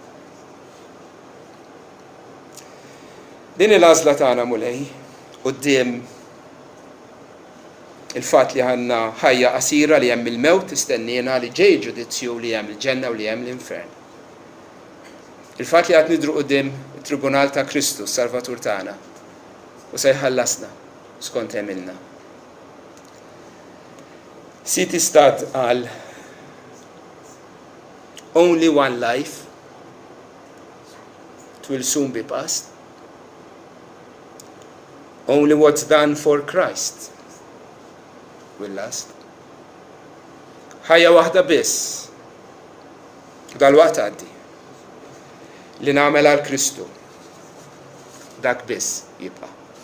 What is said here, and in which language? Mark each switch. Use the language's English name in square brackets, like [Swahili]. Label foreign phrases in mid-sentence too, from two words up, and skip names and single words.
[Maltese] Din il-għażla tagħna mulej quddiem il-fatt li għandna ħajja qasira li hemm il-mewt istennina li ġej ġudizzju li hemm il-ġenna u li hemm l-infern. Il-fatt li qed nidru quddiem it-Tribunal ta' Kristu, Salvatur tagħna, u se jħallasna skont għamilna. C.T. [English] Studd qal only one life, it will soon be past. Only what's done for Christ will last. [Maltese] Ħajja waħda biss dal-waqt għaddi li nagħmel għal Kristu dak biss jibqa'.